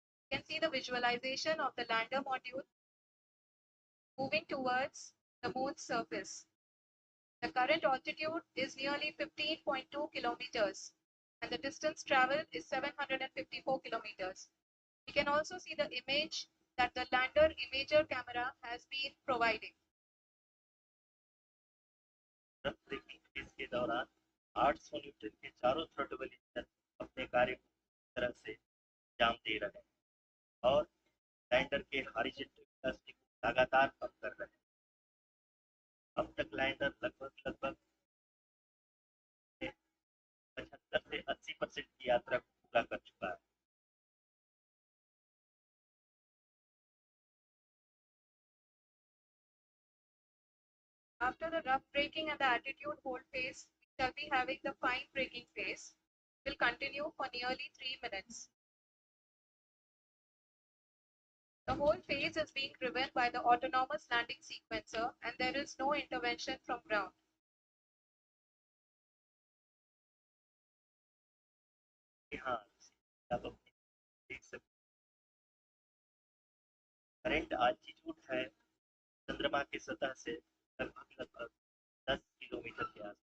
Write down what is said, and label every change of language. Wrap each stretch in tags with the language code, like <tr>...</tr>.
<en>You can see the visualization of the lander module moving towards the moon's surface. The current altitude is nearly 15.2 kilometers, and the distance traveled is 754 kilometers. We can also see the image that the lander imager camera has been providing.</en> <hi>Rough breaking phase के दौरान 800 Newton के चारों throttle engine अपने कार्य को पूरी तरह से अंजाम दे रहे हैं और लैंडर के हॉरिजॉन्टल वेलोसिटी को लगातार कम कर रहे हैं। अब तक लैंडर लगभग 75 से 80% की यात्रा को पूरा कर चुका है।</hi> <en>After the rough braking and the attitude hold phase, we shall be having the fine braking phase. It will continue for nearly 3 minutes. The whole phase is being driven by the autonomous landing sequencer, and there is no intervention from ground.</en> <hi>हाँ, आप देख सकते current altitude है चंद्रमा की सतह से लगभग 10 किलोमीटर के आसपास।</hi>